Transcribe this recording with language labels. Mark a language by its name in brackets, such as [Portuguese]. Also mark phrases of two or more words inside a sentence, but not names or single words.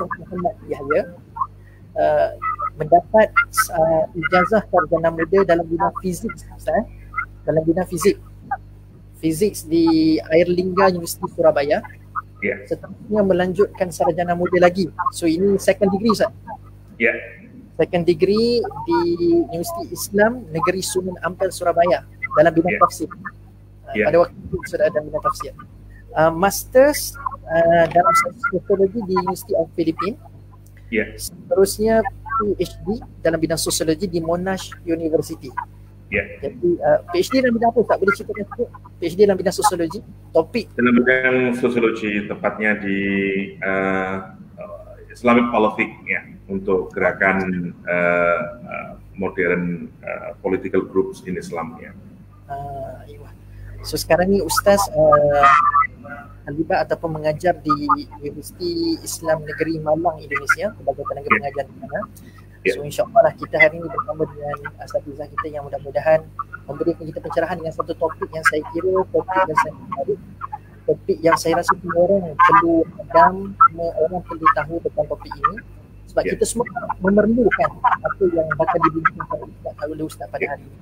[Malay] Muhammad Yahya, mendapat ijazah sarjana muda dalam bidang fizik, Ustaz, dalam bidang fizik di Airlingga Universiti Surabaya. Seterusnya melanjutkan sarjana muda lagi. So ini [English] second degree, [Malay] Ustaz. [English] Second degree [Malay] di Universiti Islam Negeri Sunan Ampel Surabaya dalam bidang tafsir. Pada waktu itu sudah ada bidang tafsir. Masters dalam sosiologi di University of Philippines. Seterusnya PhD dalam bidang sosiologi di Monash University. Jadi PhD dalam bidang apa, tak boleh ceritakan sikit? PhD dalam bidang sosiologi, topik dalam bidang sosiologi, tepatnya di [English] Islamic Politics, [Malay] ya, untuk gerakan [English] modern political groups in Islam, ya. [Malay] So sekarang ni Ustaz terlibat ataupun mengajar di Universiti Islam Negeri Malang, Indonesia, sebagai tenaga pengajar di sana. So [Arabic] إن شاء الله [Malay] lah, kita hari ini bersama dengan asatizah kita yang mudah-mudahan memberikan kita pencerahan dengan satu topik yang saya kira topik yang saya rasa semua orang perlu pedang, semua orang perlu tahu tentang topik ini, sebab kita semua memerlukan apa yang bakal dibincangkan oleh Ustaz pada hari ini.